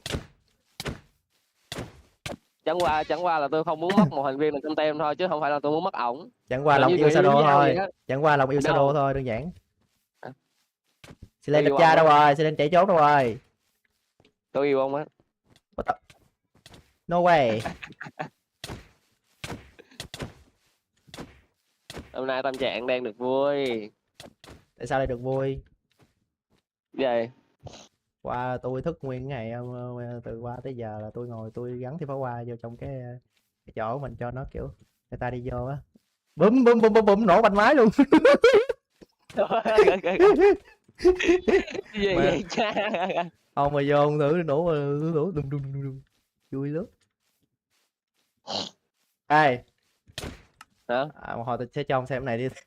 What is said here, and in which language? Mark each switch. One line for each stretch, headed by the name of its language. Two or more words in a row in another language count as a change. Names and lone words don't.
Vietnamese: Chẳng qua là tôi không muốn mất một thành viên là trong tem thôi, chứ không phải là tôi muốn mất ổng. Chẳng qua lòng yêu Shadow thôi. Chẳng qua lòng yêu Shadow thôi, đơn giản. Xin lên đẹp cha đâu rồi, xin lên chạy trốn đâu rồi. Tôi yêu ông á.
English: No way.
Vietnamese: Hôm nay tâm trạng đang được vui. Tại sao lại được vui? Vậy Qua tôi thức nguyên ngày, từ qua tới giờ là tôi ngồi tôi gắn thêm pháo hoa vô trong cái chỗ mình cho nó kiểu người ta đi vô á, búm búm búm búm búm nổ bánh máy luôn. gì vậy cha? Ông mà vô ông thử nổ đùng đùng đùng vui lắm. Ê hả? Một hồi tôi sẽ cho ông xem cái này đi.